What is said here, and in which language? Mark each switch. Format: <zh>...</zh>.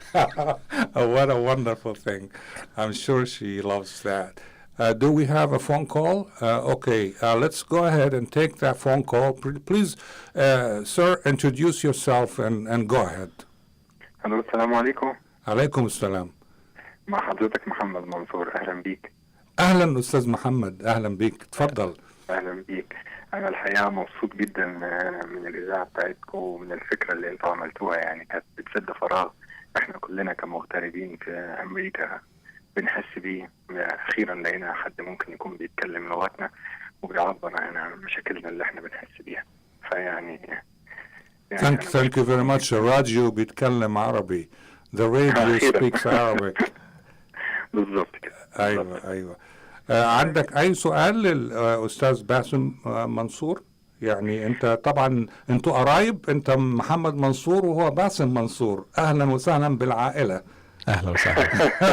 <en>What a wonderful thing! I'm sure she loves that. Do we have a phone call? Okay, let's go ahead and take that phone call. Please, sir, introduce yourself and go ahead.</en> <ar>الو السلام عليكم. عليكم السلام. مع حضرتك محمد منصور، أهلا بيك. أهلا أستاذ محمد، أهلا بيك، تفضل. أهلا بيك. أنا الحقيقة مبسوط جدا من الإذاعة بتاعتكم ومن الفكرة اللي أنتوا عملتوها، يعني كانت بتسد فراغ إحنا كلنا كمغتربين في أمريكا بنحس بيه. أخيرا لقينا حد ممكن يكون بيتكلم لغتنا وبيعبر عن مشاكلنا اللي إحنا بنحس بيها. فيعني</ar> <en>Thank you very much.</en> <ar>الراديو بيتكلم عربي.</ar> <en>The radio speaks Arabic.</en> <ar>بالضبط كده. أيوة. عندك أي سؤال للأستاذ باسم منصور؟ يعني أنت طبعا أنتوا قرايب، أنت محمد منصور وهو باسم منصور. أهلا وسهلا بالعائلة. أهلا وسهلا.</ar>